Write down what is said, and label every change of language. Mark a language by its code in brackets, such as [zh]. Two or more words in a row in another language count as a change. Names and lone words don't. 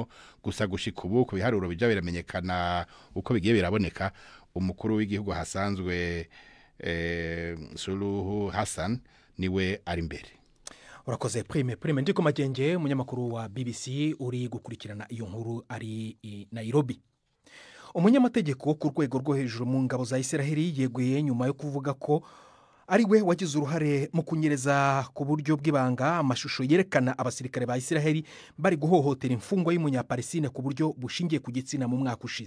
[rn] Gusa gushika ubu ku biharuro bija biramenyekana uko bigiye biraboneka, umukuru w'igihugu hasanzwe Suluhu Hassan niwe ari imbere. Urakoze Prime ndiko Magenge, umunyamakuru wa BBC uri gukurikirana iyo nkuru ari Nairobi. [rw] Umunyamategeko ku rwego rwo hejuru mu ngabo za Israeli yeguye nyuma yo kuvuga ko ari we wagize uruhare mu kunyereza ku buryo bw'ibanga amashusho yerekana abasirikare ba Israeli bari guhohotera imfungwa y'umunyapalestine ku buryo bushingiye ku gitsina mu mwaka ushize.